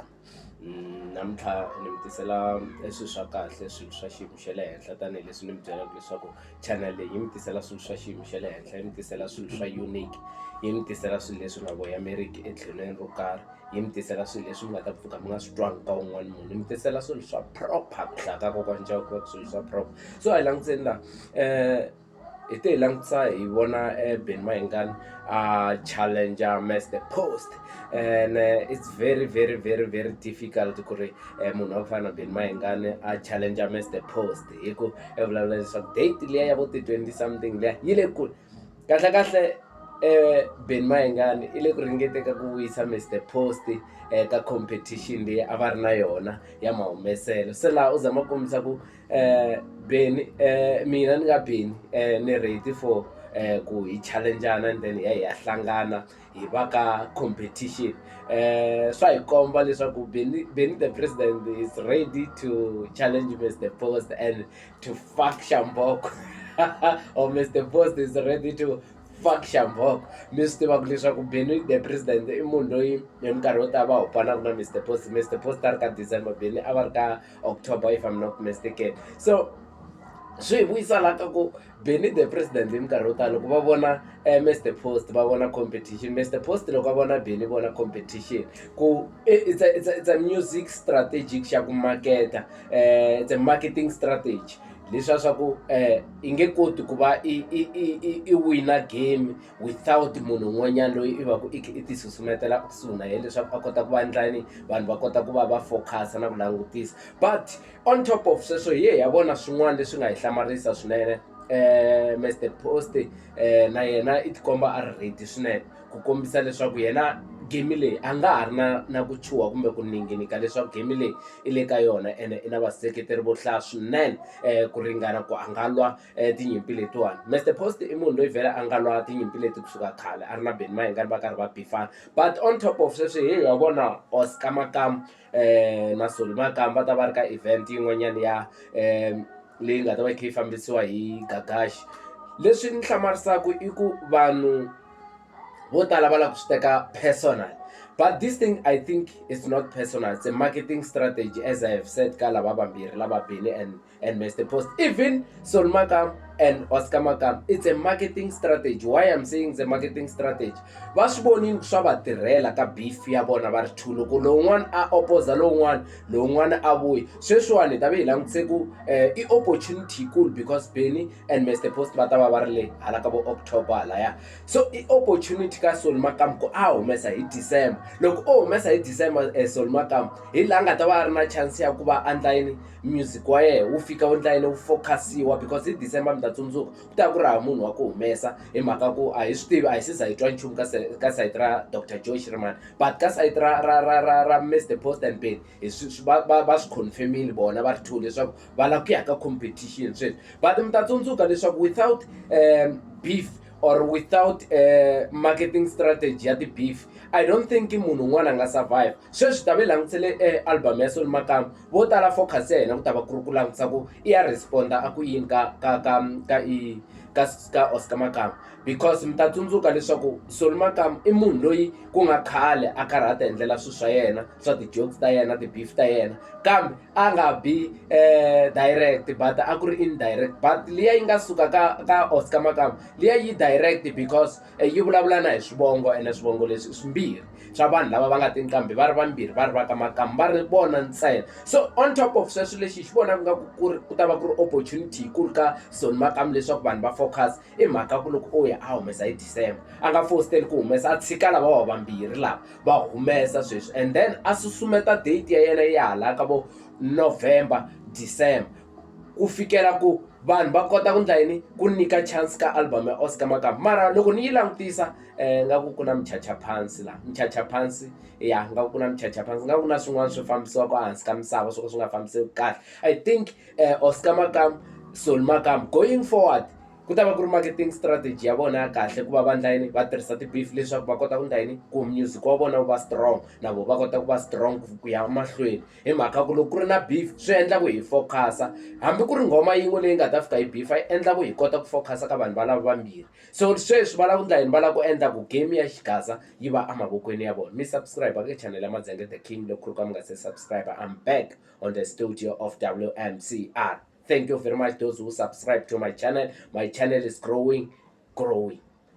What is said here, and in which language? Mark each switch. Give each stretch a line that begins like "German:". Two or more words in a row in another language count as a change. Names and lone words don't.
Tsonga: Namuntlha ni mi tisela swilo swa kahle, swilo swa xiyimo xa le henhla tanihileswi ni mi byelaka leswaku channel leyi yi mi tisela swilo swa xiyimo xa le henhla, yi mi tisela swilo swa unique, yi mi tisela swilo leswi nga voyameriki etlhelweni ro karhi, yi mi tisela swilo leswi mi nga ta pfuka mi nga swi twangi ka wun'wana munhu, yi mi tisela swilo swa proper ku hlaya ka kokwana Chauke swilo swa proper. So hi langutiseni la hi te hi langutisa hi vona Ben Mayengani a challenger Mr Post,
English: and it's very difficult
Tsonga: ku ri munhu wa ku fana na Ben Mayengani a challenger Mr Post hi ku vulavula leswaku date liya ya vo ti 20 something liya yi le kule kahle. Ben Mayengani i le ku ringeteka ku wisa Mr Post ka competition leyi a va ri na yona ya mahumeselo. Se laha u zama kombisa ku Beni mina ni nga Beni ni
English: ready for
Tsonga: ku hi challengeana
English: and then
Tsonga: hi ya hlangana hi va ka competition. Swa hi komba leswaku
English: Beni the president is ready to challenge Mr Post and to fuck Shamboko or Mr Post is ready to fuck Shamboko.
Tsonga: Mi swi tivaka leswaku Beni the president i munhu loyi hi minkarhi yo tala va hopanaka na Mr Post. Mr Post a ri ka December, Beni a va ri ka October
English: if I'm not mistaken.
Tsonga: So swi hi vuyisa laha ka ku Beni the president hi minkarhi yo tala loko va vona Mr Post va vona competition, Mr Post loko va vona Beni vona competition, ku
English: it's a music strategic
Tsonga: xa ku maketa,
English: it's a marketing strategy
Tsonga: leswiya swa ku i nge koti ku va i wina game without munhu un'wanyana loyi i va ku i ti susumetela kusuhi na yena leswaku a kota ku va ndlani vanhu va kota ku va focus na ku langutisa.
English: But on top of
Tsonga: sweswo hi ya vona swin'wana leswi nga hi hlamarisa swinene. Mr Post na yena i tikomba a ri ready swinene ku kombisa leswaku yena game leyi a nga ha ri na ku chuha kumbe ku ninginika leswaku game leyi i le ka yona ene i na vaseketeri vo hlaya swinene ku ringana ku a nga lwa tinyimpi letiwani. Mr Post i munhu loyi vhele a nga lwa tinyimpi leti kusuka khale a ri na Ben Mayengani va karhi va bifana.
English: But on top of
Tsonga: sweswo hi ya vona Oscar Makamu na Sol Makamu va ta va ri ka event yin'wanyana ya leyi nga ta va yi kha yi fambisiwa hi Gagashi. Leswi ni hlamarisaka i ku vanhu vo tala va lava ku swi teka
English: personal, but this thing I think it's not personal, it's a marketing strategy as I have said
Tsonga: ka lava vambirhi lava
English: Beni and Mr Post, even Sol Makamu and Oscar Makamu, it's a marketing strategy. Why I'm saying it's a marketing strategy,
Tsonga: va swi vonini swa va tirhela ka beef ya vona va ri two, loko lowun'wana a opposa lowun'wana a vuyi. Sweswiwani hi ta va hi langutise ku i
English: opportunity cool because
Tsonga: Beni and Mr Post va ta va va ri le hala ka vo October halaya. So i opportunity ka Sol Makamu ku a humesa hi December. Loko o humesa hi December Sol Makamu hi laha nga ta va a ri na chance ya ku va online music wa yena wu fika online wu focus-iwa because hi December mi ta tsundzuka ku ta ku ri hava munhu wa ku humesa hi mhaka ku a hi swi tivi, a hi se za hi twa nchumu ka sayiti ra Dr Joyce Rimani, but ka sayiti ra Mr Post and Beni va swi confirmile vona va ri two leswaku va lava ku ya ka competition sweswi. But mi ta tsundzuka leswaku
English: without beef or without marketing strategy
Tsonga: ya ti-beef,
English: I don't think
Tsonga: munhu un'wana a nga survive. Sweswi ta va hi langutisele album ya Sol Makamu, vo tala focus ya hina ku ta va ku ri ku langutisa ku i ya responda a ku yini ka Oscar Makamu, because mi ta tsundzuka leswaku Sol Makamu i munhu loyi ku nga khale a karhi a ti endlela swilo swa yena swa ti-jokes ta yena, ti-beef ta yena, kambe a nga bi direct but a ku ri indirect. But liya yi nga suka ka Oscar Makamu liya yi direct because yi vulavula na hi swivongo, ene swivongo leswi swimbirhi swa vanhu lava va nga tini kambe va ri vambirhi va ri va ka Makamu va ri vona ntsena.
English: So on top of
Tsonga: sweswo lexi xi vonaka nga ku ta va ku ri opportunity ku ri ka Sol Makamu leswaku vanhu va focus i mhaka ku loko o ya a humesa hi December a nga fositeli ku humesa, a tshika lava vambirhi lava va humesa sweswi
English: and then
Tsonga: a susumeta date ya yena ya hala ka vo November December ku fikela ku vanhu va kota ku ndla yini ku nyika chance ka album ya Oscar Makamu. Mara loko ni yi langutisa nga ku na michachaphansi laha, michachaphansi ya nga ku na michachaphansi, nga ku na swin'wana swi fambisiwaka hansi ka misava swi nga fambisiwi kahle.
English: I think
Tsonga: Oscar Makamu, Sol Makamu
English: going forward
Tsonga: ku ta va ku ri
English: marketing strategy
Tsonga: ya vona ya kahle ku va va endla yini va tirhisa ti-beef leswaku va kota ku endla yini ku music wa vona wu va strong na vo va kota ku va strong ku ya mahlweni hi mhaka ku loko ku ri na beef swi endla ku hi focus-a hambi ku ri nghoma yin'we leyi nga ta fika hi beef yi endla ku hi kota ku focus-a ka vanhu valava vambirhi so sweswi va lava ku endla yini va lava ku endla ku game ya xigaza yi va emavokweni ya vona mi subscribe ka channel ya Madzenge the King loko ku ri ka mi nga se subscribe
English: I'm back on the studio of WMCR. Thank you very much those who subscribe to my channel. My channel is growing.